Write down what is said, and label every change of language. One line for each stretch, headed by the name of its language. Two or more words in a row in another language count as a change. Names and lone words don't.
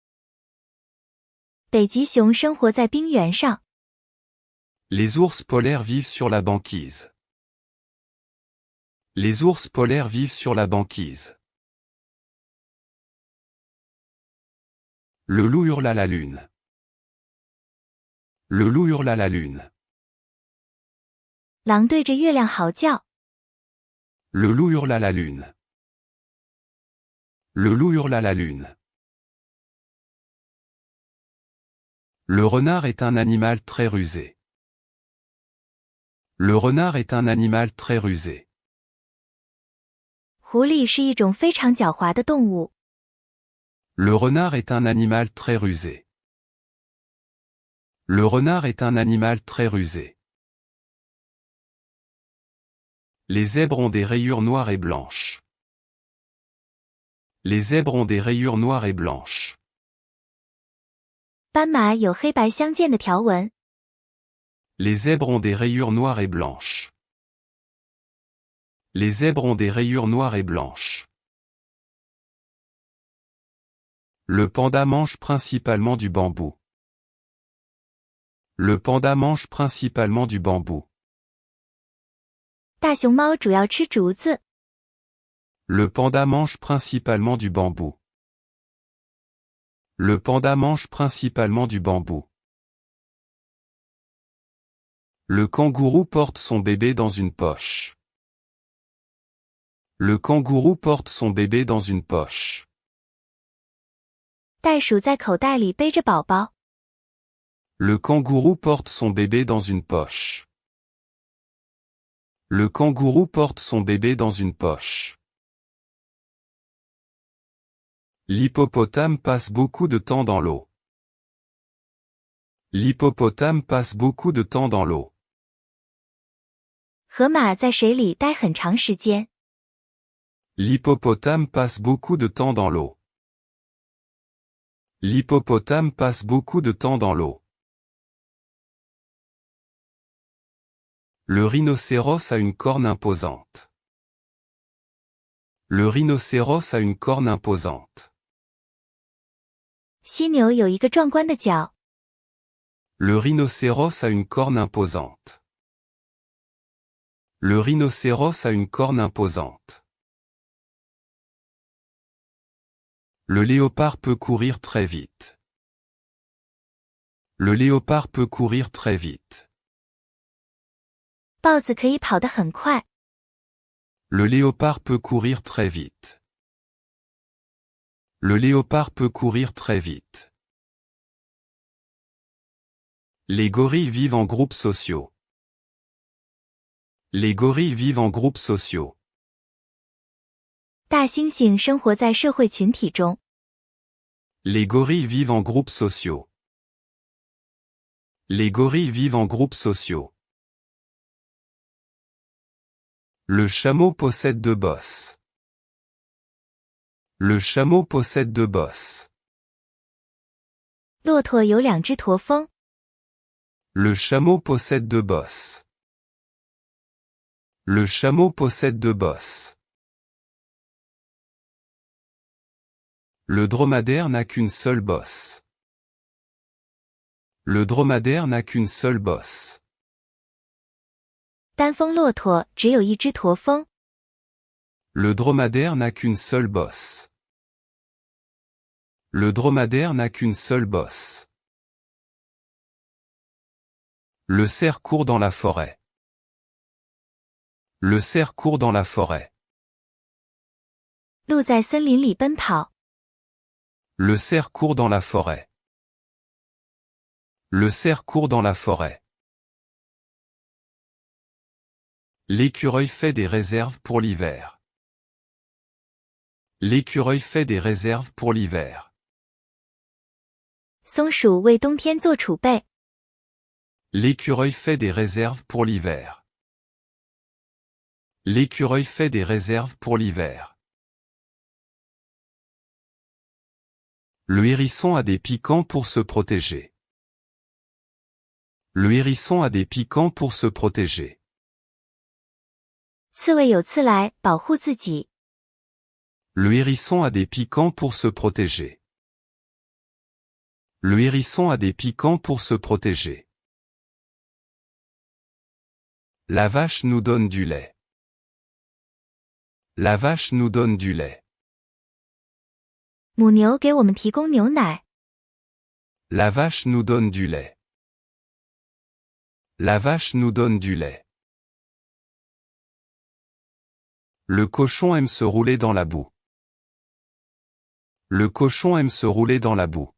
Chinese: 北极熊生活在冰原上。
French: Les ours polaires vivent sur la banquise. Les ours polaires vivent sur la banquise. Le loup hurle à la lune. Le loup hurle à la lune.
Chinese: 狼对着月亮嚎叫。
French: Le loup hurle à la lune. Le loup hurle à la lune. Le renard est un animal très rusé. Le renard est un animal très rusé.
Chinese: 狐狸是一种非常狡猾的动物。
French: Le renard est un animal très rusé. Le renard est un animal très rusé. Les zèbres ont des rayures noires et blanches. Les zèbres ont des rayures noires et blanches.
Chinese: 斑马有黑白相间的条纹。
French: Les zèbres ont des rayures noires et blanches. Les zèbres ont des rayures noires et blanches. Le panda mange principalement du bambou. Le panda mange principalement du bambou.
Chinese: 大熊猫主要吃竹子。
French: Le panda mange principalement du bambou. Le panda mange principalement du bambou. Le kangourou porte son bébé dans une poche. Le kangourou porte son bébé dans une poche.
Chinese: 袋鼠在口袋里背着宝宝。
French: Le kangourou porte son bébé dans une poche. Le kangourou porte son bébé dans une poche. L'hippopotame passe beaucoup de temps dans l'eau. L'hippopotame passe beaucoup de temps dans l'eau.
Chinese: 河马在水里待很长时间。
French: L'hippopotame passe beaucoup de temps dans l'eau. L'hippopotame passe beaucoup de temps dans l'eau. Le rhinocéros a une corne imposante. Le rhinocéros a une corne imposante.
Chinese: 犀牛有一个壮观的角。
French: Le rhinocéros a une corne imposante. Le rhinocéros a une corne imposante. Le léopard peut courir très vite. Le léopard peut courir très vite.
Chinese: 豹子可以跑得很快。
French: Le léopard peut courir très vite. Le léopard peut courir très vite. Les gorilles vivent en groupes sociaux. Les gorilles vivent en groupes sociaux.
Chinese: 大猩猩生活在社会群体中。
French: Les gorilles vivent en groupes sociaux. Les gorilles vivent en groupes sociaux. Le chameau possède 2 bosses. Le chameau possède 2 bosses.
Chinese: 骆驼有2只驼峰。
French: Le chameau possède 2 bosses. Le chameau possède 2 bosses. Le dromadaire n'a qu'une seule bosse. Le dromadaire n'a qu'une seule bosse.
Chinese: 单峰骆驼只有1只驼峰。
French: Le dromadaire n'a qu'une seule bosse. Le dromadaire n'a qu'une seule bosse. Le cerf court dans la forêt. Le cerf court dans la forêt.
Chinese: 鹿在森林里奔跑。
French: Le cerf court dans la forêt. Le cerf court dans la forêt. L'écureuil fait des réserves pour l'hiver. L'écureuil fait des réserves pour l'hiver.
Chinese: 松鼠为冬天做储备。
French: L'écureuil fait des réserves pour l'hiver. L'écureuil fait des réserves pour l'hiver. Le hérisson a des piquants pour se protéger. Le hérisson a des piquants pour se protéger.
Chinese: 刺猬有刺来保护自己。
French: Le hérisson a des piquants pour se protéger. Le hérisson a des piquants pour se protéger. La vache nous donne du lait. La vache nous donne du lait.
Chinese: 母牛给我们提供牛奶。
French: La vache nous donne du lait. La vache nous donne du lait. Le cochon aime se rouler dans la boue. Le cochon aime se rouler dans la boue.